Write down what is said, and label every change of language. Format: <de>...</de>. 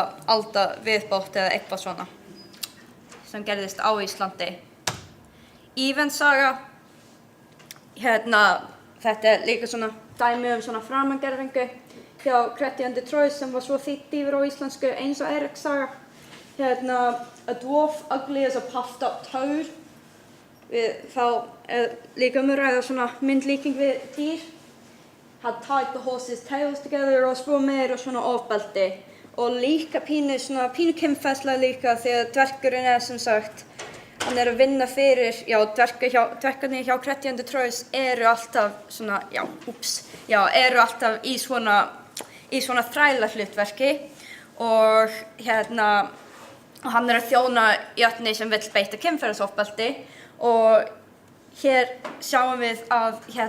<is>alda viðbót eða eitthvað svona sem gerðist á Íslandi. Ívensaga, þetta er líka svona dæmi svona framangerfingu hjá Chrétien de Troyes sem var svo þýtt yfir á íslensku eins og Eiríkssaga.</is> <en>A dwarf ugly as a puffed up toad.</en> <is>Þá er líka ræða svona myndlíking við dýr.</is> <en>Had tied the horses' tails together og svo meira svona ofbeldi.</en> <is>Og líka pínu kynferðslega líka því að dvergurinn er sem sagt, hann er að vinna fyrir, dvergarnir hjá Chrétien de Troyes eru alltaf svona, eru alltaf í svona þrælahlutverki og hann er að þjóna jötni sem vill beita kynferðisofbeldi og hér sjáum við að</is>